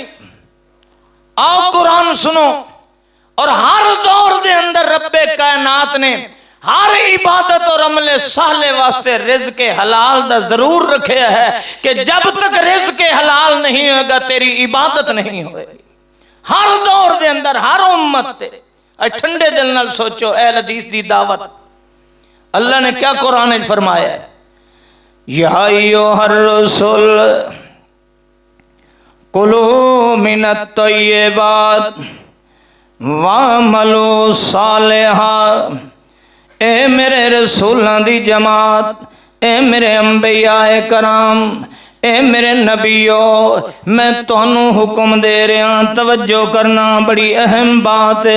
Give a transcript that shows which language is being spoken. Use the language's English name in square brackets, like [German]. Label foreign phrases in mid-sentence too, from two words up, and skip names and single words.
[Punjabi] آؤ قرآن سنو، اور ہر دور دے اندر رب کائنات نے ہر عبادت اور عمل صالح واسطے رزق حلال دا ضرور رکھے ہے کہ جب تک رزق حلال نہیں ہوگا تیری عبادت نہیں ہوئے گی۔ ہر دور دے اندر ہر امت تے ٹھنڈے دل نال سوچو، اہل حدیث دی دعوت اللہ نے کیا قرآن میں فرمایا ہے؟ [Arabic] یا ایھا الرسول قلوا من الطيبات واعملوا صالحا. [Punjabi] اے میرے رسولاں دی جماعت، اے میرے انبیائے کرام، اے میرے نبیو، میں تہانوں حکم دے رہا، توجہ کرنا بڑی اہم بات ہے.